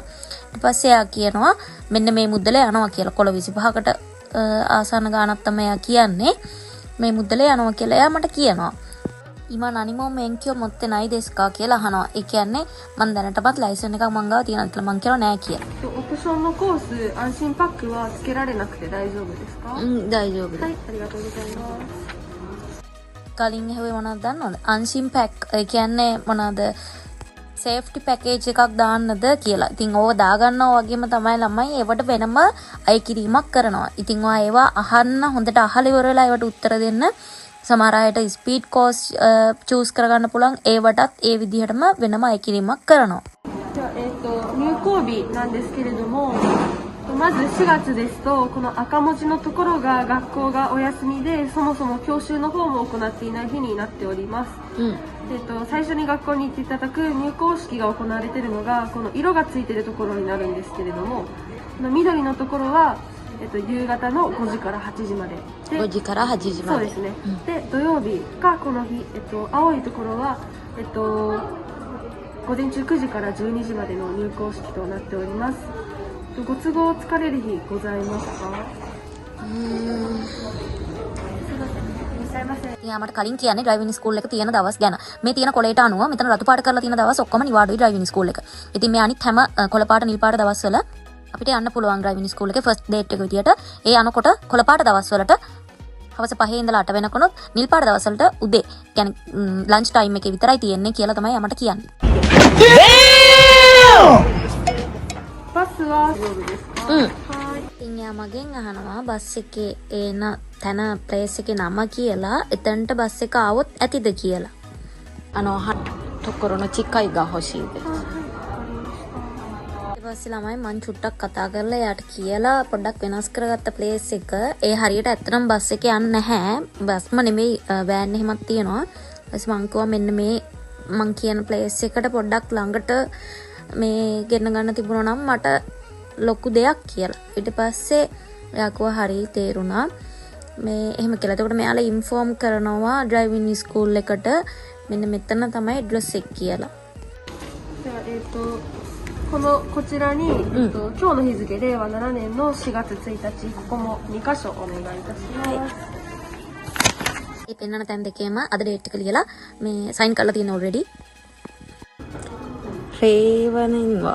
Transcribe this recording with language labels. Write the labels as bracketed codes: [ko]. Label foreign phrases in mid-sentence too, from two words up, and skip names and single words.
[si] ඊට පස්සේ එයා කියනවා මෙන්න මේ මුද්දලේ යනවා කියලා. කොළ 25කට ආසන්න ගානක් තමයි එයා කියන්නේ. මේ මුද්දලේ යනවා කියලා එයා මට කියනවා. [ja] 今何も免許持ってないですか [si] කියලා අහනවා. ඒ කියන්නේ මම දැනටමත් ලයිසන් එකක් මං ගාව තියෙනවා කියලා මං කියනවා නෑ කියලා. [ja] オプションのコース安心パックはつけられなくて大丈夫ですか？大丈夫です。はい、ありがとうございます。 [si] කලින් ඇහුවේ මොනවද දන්නවද? [ja] 安心パック. [si] ඒ කියන්නේ මොනවද? [en] safety package [si] එකක් දාන්නද කියලා. ඉතින් ඕව දාගන්නවා වගේම තමයි ළමයි ඒවට වෙනම අය කිරීමක් කරනවා. ඉතින් ඔයා ඒවා අහන්න හොඳට අහලා ඉවර වෙලා ඒවට උත්තර දෙන්න. සමහර අයට [en] speed course choose [si] කරගන්න පුළුවන්. ඒවටත් ඒ විදිහටම වෙනම අය කිරීමක් කරනවා. [ja] じゃあ入校日なんですけれども、まず4月ですとこの赤文字のところが学校がお休みでそもそも教習の方も行っていない日になっております。最初に学校に行っていただく入校式が行われているのがこの色がついているところになるんですけれども、緑のところは夕方の5時から8時まで。 5時から8時まで。そうですね。で土曜日がこの日、青いところは午前中9時から12時までの入校式となっております。ご都合つかれる日ございますか？最ざいませ。 [si] එයාමට කලින් කියන්නේ [en] driving school [si] එක තියෙන දවස් ගැන. මේ තියෙන කොලේට අනුව මෙතන රතු පාට කරලා තියෙන දවස් ඔක්කොම නිවාඩුයි [en] driving school [si] එක. ඉතින් මේ අනිත් හැම කොළ පාට නිල් පාට දවස්වල අපිට යන්න පුළුවන් [en] driving school [si] එකේ [en] first date [si] එක විදියට. ඒ අනකොට කොළ පාට දවස්වලට හවස 5 ඉඳලා 8 වෙනකොනොත් නිල් පාට දවස්වලට උදේ කියන්නේ [en] lunch time [si] එකේ විතරයි තියෙන්නේ කියලා තමයි යමට කියන්නේ. [ja] バスは大丈夫ですか？はい。 [si] ඉතින් යා මගෙන් අහනවා බස් එකේ එන තැන ප්ලේස් එකේ නම කියලා එතනට බස් එක ආවොත් ඇතිද කියලා. [ja] ところの近いが欲しいです。 [si] ඊට පස්සේ ළමයි මං චුට්ටක් කතා කරලා එයාට කියලා පොඩ්ඩක් වෙනස් කරගත්ත ප්ලේස් එක ඒ හරියට ඇත්තටම බස් එක යන්නේ නැහැ. බස්ම නෙමෙයි වෑන් එහෙමත් තියෙනවා. ඊපස්සේ මං කිව්වා මෙන්න මේ මං කියන ප්ලේස් එකට පොඩ්ඩක් ළඟට මේ ගෙන්න ගන්න තිබුණා නම් මට ලොකු දෙයක් කියලා. ඊට පස්සේ එයා කිව්වා හරි තේරුණා. මේ එහෙම කියලා. එතකොට මෙයාලා ඉන්ෆෝම් කරනවා [en] driving school [si] එකට මෙන්න මෙතන තමයි ඇඩ්‍රස් එක කියලා. [ja] ではこちらに、今日の日付令和7年の4月1日ここも2箇所お願いいたします。 [si] ඒ පෙන්නන තැන් දෙකේම අද ඩේට් එක ලියලා මේ සයින් කරලා තියෙන ඔල්රෙඩි. [ja] 令和年は